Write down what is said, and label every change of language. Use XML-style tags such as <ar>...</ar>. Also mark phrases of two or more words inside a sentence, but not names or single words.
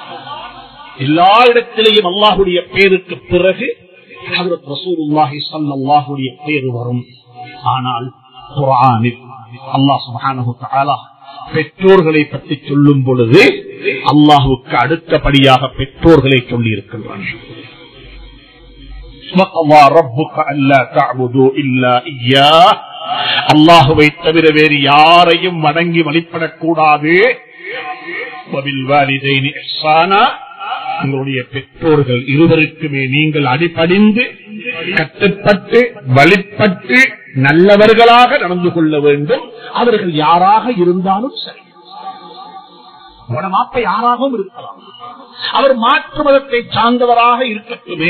<ta>எல்லா இடத்திலேயும் அல்லாஹ்வுடைய பெயருக்கு பிறகு ஹஜ்ரத்</ta> <ar>رسول الله صلى الله عليه</ar> <ta>பெயர் வரும். ஆனால் குர்ஆனில் அல்லாஹ்</ta> <ar>سبحانه وتعالى</ar> <ta>பெற்றோர்களை பற்றி சொல்லும் பொழுது அல்லாஹ்வுக்கு அடுத்தபடியாக பெற்றோர்களை சொல்லி இருக்கின்றான்.</ta> <ar>وَقَضَى رَبُّكَ أَلَّا تَعْبُدُوا إِلَّا إِيَّاهُ.</ar> <ta>அல்லாஹ்வை தவிர வேறு யாரையும் வணங்கி வழிபடக்கூடாது.</ta> <ar>وَبِالْوَالِدَيْنِ إِحْسَانًا.</ar> <ta>உங்களுடைய பெற்றோர்கள் இருவருக்குமே நீங்கள் அடிபணிந்து கட்டுப்பட்டு வழிபட்டு நல்லவர்களாக நடந்து கொள்ள வேண்டும். அவர்கள் யாராக இருந்தாலும் சரி, மாப்ப யாராகவும் இருக்கலாம், அவர் மாற்று மதத்தை சார்ந்தவராக இருக்கட்டுமே.</ta>